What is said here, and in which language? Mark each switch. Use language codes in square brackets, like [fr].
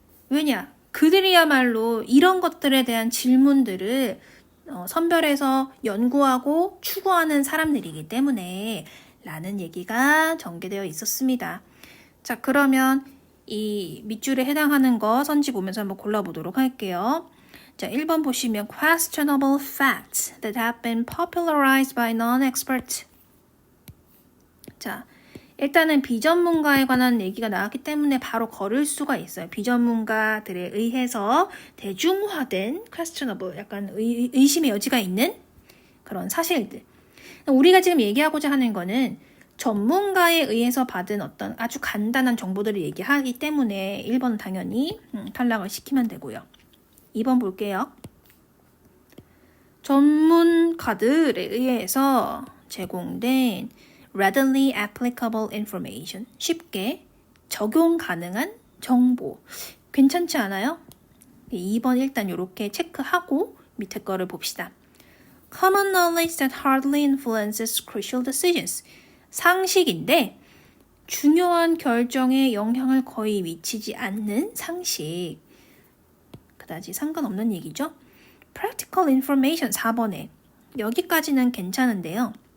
[ko] 왜냐? 그들이야말로 이런 것들에 대한 질문들을 선별해서 연구하고 추구하는 사람들이기 때문에 라는 얘기가 전개되어 있었습니다. 자, 그러면 이 밑줄에 해당하는 거 선지 보면서 한번 골라보도록 할게요. 자, 1번 보시면 [en] questionable facts that have been popularized by non-experts. [ko] 자, 일단은 비전문가에 관한 얘기가 나왔기 때문에 바로 걸을 수가 있어요. 비전문가들에 의해서 대중화된 questionable, 약간 의심의 여지가 있는 그런 사실들. 우리가 지금 얘기하고자 하는 거는 전문가에 의해서 받은 어떤 아주 간단한 정보들을 얘기하기 때문에 1번 당연히 탈락을 시키면 되고요. 2번 볼게요. 전문가들에 의해서 제공된 [en] readily applicable information, [ko] 쉽게 적용 가능한 정보. 괜찮지 않아요? 2번 일단 이렇게 체크하고 밑에 거를 봅시다. [en] Common knowledge that hardly influences crucial decisions. [ko] 상식인데 중요한 결정에 영향을 거의 미치지 않는 상식. 그다지 상관없는 얘기죠. [en] Practical information [ko] 4번에 여기까지는 괜찮은데요.